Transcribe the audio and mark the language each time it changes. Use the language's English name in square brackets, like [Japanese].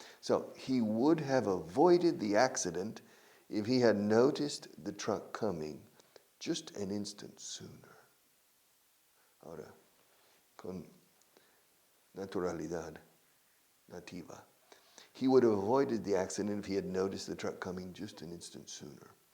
[English] So he would have avoided the accident if he had noticed the truck coming just an instant sooner. [Spanish] Ahora, con naturalidad nativa. [English] He would have avoided the accident if he had noticed the truck coming just an instant sooner.